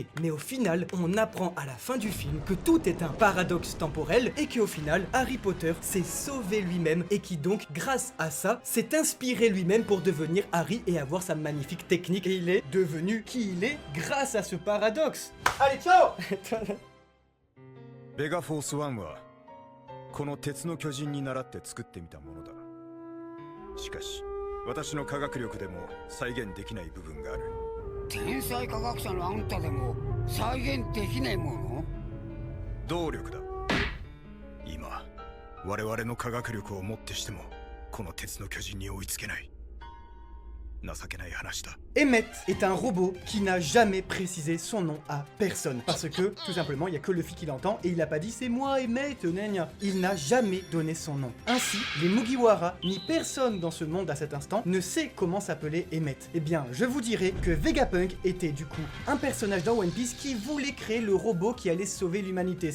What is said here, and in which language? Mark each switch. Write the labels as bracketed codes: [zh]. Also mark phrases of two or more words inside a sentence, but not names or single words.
[fr] Mais au final, on apprend à la fin du film que tout est un paradoxe temporel et qu'au final, Harry Potter s'est sauvé lui-même et qui donc, grâce à ça, s'est inspiré lui-même pour devenir Harry et avoir sa magnifique technique. Et il est devenu qui il est grâce à ce paradoxe. Allez, ciao [ja] ベガフォース1はこの鉄の巨人に倣って作ってみたものだ。しかし私の科学力でも再現できない部分がある。天才科学者のあんたでも再現できないもの？動力だ。今我々の科学力をもってしてもこの鉄の巨人に追いつけない。情けない話だ。 [fr] Emmett est un robot qui n'a jamais précisé son nom à personne. Parce que, tout simplement, il n'y a que Luffy qui l'entend et il n'a pas dit c'est moi Emmett, gna. Il n'a jamais donné son nom. Ainsi, les Mugiwara, ni personne dans ce monde à cet instant, ne sait comment s'appeler Emmett. Eh bien, je vous dirais que Vegapunk était du coup un personnage dans One Piece qui voulait créer le robot qui allait sauver l'humanité.